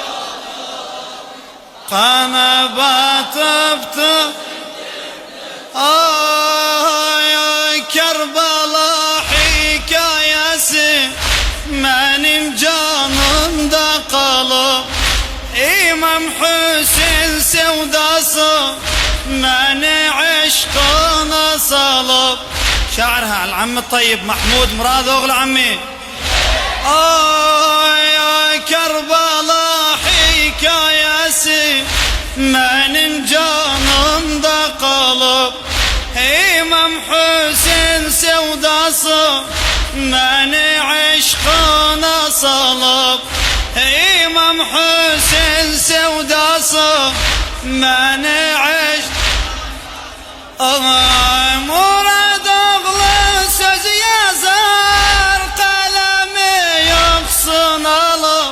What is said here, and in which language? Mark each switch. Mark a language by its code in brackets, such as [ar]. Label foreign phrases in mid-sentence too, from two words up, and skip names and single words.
[tr] kana batıptı ay ay Kerbala hikayesi benim canımda kalıp İmam Hüseyin sevdası beni aşkına salıp. [ar] شاعرها العم الطيب محمود مراد أغل عمي. [tr] ya Kerbela hikayesi benim canımda kalıp İmam Hüseyin sevdası beni aşkına salıp. İmam Hüseyin sevdası beni Murad oğlu söz yazar kalemi yoksun alıp.